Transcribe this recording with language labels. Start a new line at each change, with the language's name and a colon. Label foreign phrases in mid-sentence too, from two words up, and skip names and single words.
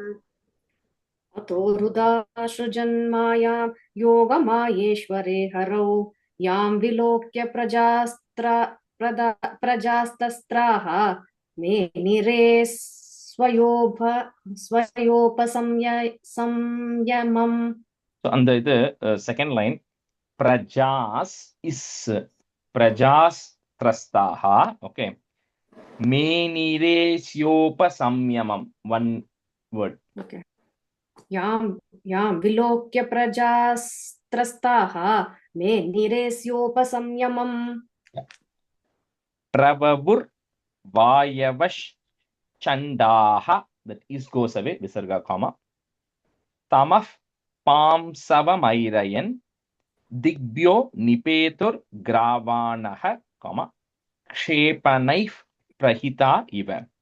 Sanskrit: अथोरुधा सृजन्मायां योगमायेश्वरे हरौ यां विलोक्य प्रजास्तस्त्राः मेनिरे स्वयोपसंयमम्.
English: So under the second line, prajas is
Sanskrit: प्रजास् त्रस्ताः.
English: Okay.
Sanskrit: मेनिरेस्योप संयमम्.
English: One word.
Sanskrit: Okay. यां विलोक्य प्रजास्त्रस्ताः मेनिरेस्योपसंयमम्. प्रववुर् वायवश् चण्डाः.
English: That is goes away. Visarga comma.
Sanskrit: तमः पांसवम् ऐरयन् दिग्भ्यो निपेतुर् ग्रावाणः, क्षेपणैः प्रहिता इव.